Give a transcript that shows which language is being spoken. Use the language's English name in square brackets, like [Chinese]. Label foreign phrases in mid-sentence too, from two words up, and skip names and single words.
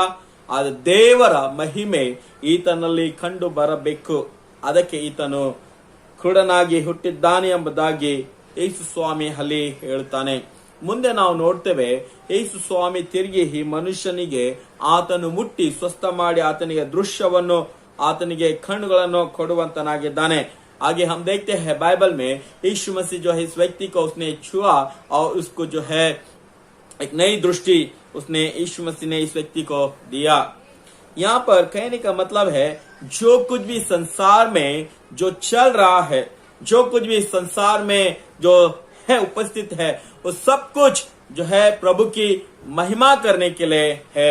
[Kannada] ಆದ್ರೆ ದೇವರ ಮಹಿಮೆ ಈತನಲ್ಲಿ ಕಂಡು ಬರಬೇಕು, ಅದಕ್ಕೆ ಈತನು ಕುರುಡನಾಗಿ ಹುಟ್ಟಿದ್ದಾನೆ ಎಂಬುದಾಗಿ ಯೇಸು ಸ್ವಾಮಿ ಅಲ್ಲಿ ಹೇಳ್ತಾನೆ. ಮುಂದೆ ನಾವು ನೋಡ್ತೇವೆ, ಯೇಸು ಸ್ವಾಮಿ ತಿರುಗಿ ಈ ಮನುಷ್ಯನಿಗೆ ಆತನು ಮುಟ್ಟಿ ಸ್ವಸ್ಥ ಮಾಡಿ ಆತನಿಗೆ ದೃಶ್ಯವನ್ನು ಆತನಿಗೆ ಕಣ್ಣುಗಳನ್ನು ಕೊಡುವಂತನಾಗಿದ್ದಾನೆ. [Hindi] आगे हम देखते हैं बाइबल में यीशु मसीह जो है इस व्यक्ति को उसने छुआ और उसको जो है एक नई दृष्टि उसने यीशु मसीह ने इस व्यक्ति को दिया. यहाँ पर कहने का मतलब है, जो कुछ भी संसार में जो चल रहा है, जो कुछ भी संसार में जो है उपस्थित है, वो सब कुछ जो है प्रभु की महिमा करने के लिए है.